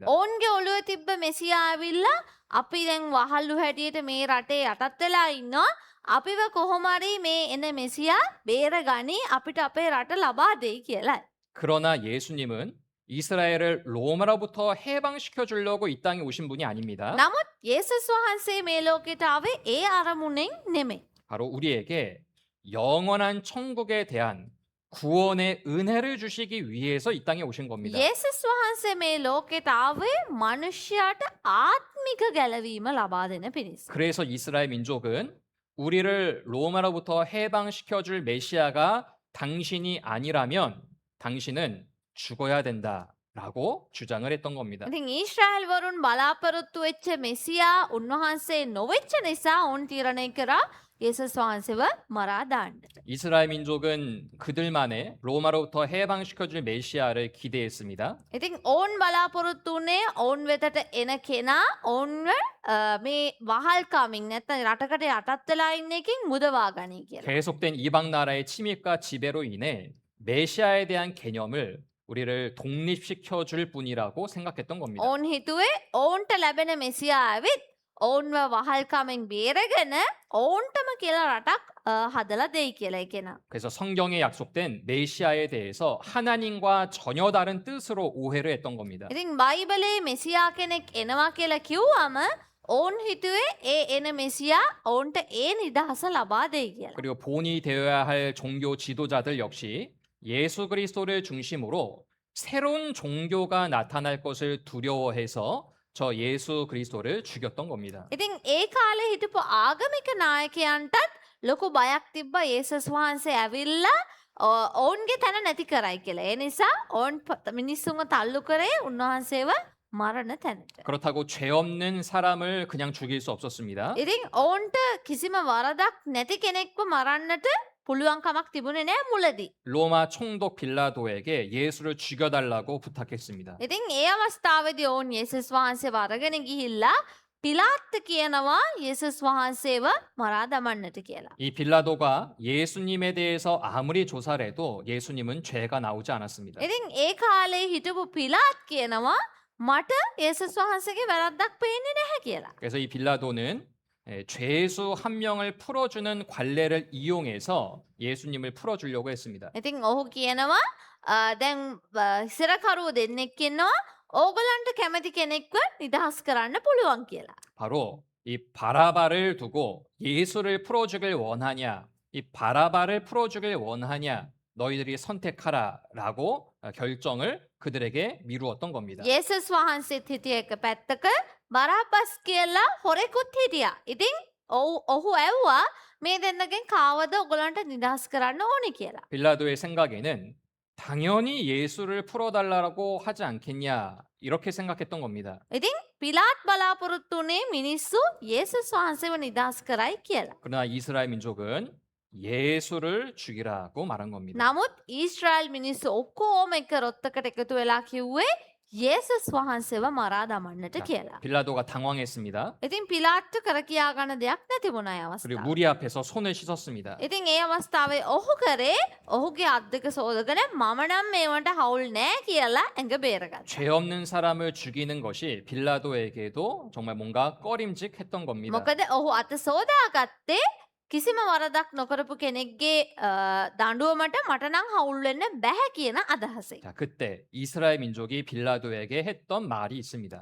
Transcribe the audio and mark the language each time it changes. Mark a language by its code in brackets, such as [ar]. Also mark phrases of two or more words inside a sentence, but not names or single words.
[si] ඔවුන්ගේ ඔළුවේ තිබ්බ මෙසියා ඇවිල්ලා අපි දැන් වහල්ලු හැටියට මේ රටේ යටත් වෙලා ඉන්නවා. අපිව කොහොමරි මේ එන මෙසියා බේරගනි අපිට අපේ රට ලබා දෙයි කියලායි. [ko] 그러나 예수님은 이스라엘을 로마로부터 해방시켜 주려고 이 땅에 오신 분이 아닙니다. [si] නමුත් යේසුස් වහන්සේ මේ ලෝකෙට ආවේ ඒ අරමුණෙන් නෙමෙයි. [ko] 바로 우리에게 영원한 천국에 대한 구원의 은혜를 주시기 위해서 이 땅에 오신 겁니다. [si] යේසුස් වහන්සේ මේ ලෝකෙට ආවේ මනුෂ්‍යයාට ආත්මික ගැලවීම ලබා දෙන පිණිස. [ko] 그래서 이스라엘 민족은 우리를 로마로부터 해방시켜 줄 메시아가 당신이 아니라면 당신은 죽어야 된다라고 주장을 했던 겁니다. [si] ඉතින් ඊශ්‍රායල් වරුන් බලාපොරොත්තු වෙච්ච මෙසියා උන්වහන්සේ නොවෙච්ච නිසා ඔවුන් තීරණය කරා යේසුස් වහන්සේව මරා දාන්න. [ko] 이스라엘 민족은 그들만의 로마로부터 해방시켜 줄 메시아를 기대했습니다. [si] ඉතින් ඔවුන් බලාපොරොත්තු වුණේ ඔවුන් වෙතට එන කෙනා ඔවුන්ව මේ වහල්කමින් නැත්නම් රටකට යටත් වෙලා ඉන්න එකකින් මුදවා ගනී කියලා. [ko] 계속된 이방 나라의 침입과 지배로 인해 메시아에 대한 개념을 우리를 독립시켜 줄 분이라고 생각했던 겁니다. [si] ඔවුන් හිතුවේ ඔවුන්ට ලැබෙන මෙසියා ඇවිත් ඔවුන්ව වහල්කමින් බේරගෙන ඔවුන්ටම කියලා රටක් හදලා දෙයි කියලා ඒ කෙනා. [ko] 그래서 성경에 약속된 메시아에 대해서 하나님과 전혀 다른 뜻으로 오해를 했던 겁니다. [si] ඉතින් බයිබලයේ මෙසියා කෙනෙක් එනවා කියලා කිව්වම ඔවුන් හිතුවේ ඒ එන මෙසියා ඔවුන්ට ඒ නිදහස ලබා දෙයි කියලා. [ko] 그리고 본이 되어야 할 종교 지도자들 역시 예수 그리스도를 중심으로 새로운 종교가 나타날 것을 두려워해서 저 예수 그리스도를 죽였던 겁니다. [si] ඉතින් ඒ කාලේ හිටපු ආගමික නායකයන්ටත් ලොකු බයක් තිබ්බ යේසුස් වහන්සේ ඇවිල්ලා ඔවුන්ගේ තැන නැති කරයි කියලා. ඒ නිසා ඔවුන් මිනිස්සුන්ව තල්ලු කරේ උන්වහන්සේව මරණ තැනට. [ko] 그렇다고 죄 없는 사람을 그냥 죽일 수 없었습니다. [si] ඉතින් ඔවුන්ට කිසිම වරදක් නැති කෙනෙක්ව මරන්නට පුළුවන් කමක් තිබුණේ නෑ මුලදී. [ko] 로마 총독 빌라도에게 예수를 죽여달라고 부탁했습니다. [si] ඉතින් ඒ අවස්ථාවේදී ඔවුන් යේසුස් වහන්සේව අරගෙන ගිහිල්ලා පිලාත් කියනවා යේසුස් වහන්සේව මරා දමන්නට කියලා. [ko] 이 빌라도가 예수님에 대해서 아무리 조사를 해도 예수님은 죄가 나오지 않았습니다. [si] ඉතින් ඒ කාලේ හිටපු පිලාත් කියනවා මට යේසුස් වහන්සේගේ වැරද්දක් පේන්නේ නැහැ කියලා. [ko] 그래서 이 빌라도는 죄수 한 명을 풀어주는 관례를 이용해서 예수님을 풀어주려고 했습니다. [si] ඉතින් ඔහු කියනවා දැන් සිරකරුවෝ දෙන්නෙක් ඉන්නවා ඕගොල්ලන්ට කැමති කෙනෙක්ව නිදහස් කරන්න පුළුවන් කියලා. [ko] 바로 이 바라바를 두고 예수를 풀어주길 원하냐, 이 바라바를 풀어주길 원하냐, 너희들이 선택하라라고 결정을 그들에게 미루었던 겁니다. [si] යේසුස් වහන්සේත් හිටිය එක පැත්තක බරාබස් කියලා හොරෙකුත් හිටියා. ඉතින් ඔහු ඇව්වා මේ දෙන්නගෙන් කාවද ඔයගොල්ලන්ට නිදහස් කරන්න ඕනේ කියලා. [ko] 빌라도의 생각에는 당연히 예수를 풀어달라고 하지 않겠냐 이렇게 생각했던 겁니다. [si] ඉතින් පිලාත් බලාපොරොත්තු වුණේ මිනිස්සු යේසුස් වහන්සේව නිදහස් කරයි කියලා. [ko] 그러나 이스라엘 민족은 예수를 죽이라고 말한 겁니다. [si] නමුත් ඊශ්‍රායල් මිනිස්සු ඔක්කොම එක රොත්තකට එකතු වෙලා කිව්වේ යේසුස් වහන්සේව මරා දමන්නට කියලා. [ko] 빌라도가 당황했습니다. [si] ඉතින් පිලාත්ට කර කියා ගන්න දෙයක් නැතිබුණා ඒ [ko] 그리고 [si] අවස්ථාවේ. [ko] 무리 앞에서 손을 씻었습니다. [si] ඉතින් ඒ අවස්ථාවේ ඔහු කරේ ඔහුගේ අත් දෙක සෝදගෙන මම නම් මේවට හවුල් නෑ කියලා ඇඟ බේරගත්තා. [ko] 죄 없는 사람을 죽이는 것이 빌라도에게도 정말 뭔가 꺼림직했던 겁니다. [si] මොකද ඔහු අත සෝදාගත්තේ කිසිම වරදක් නොකරපු කෙනෙක්ගේ දඬුවමට මට නම් හවුල් වෙන්න බැහැ කියන අදහසෙන්. [ko] 자, 그때 이스라엘 민족이 빌라도에게 했던 말이 있습니다.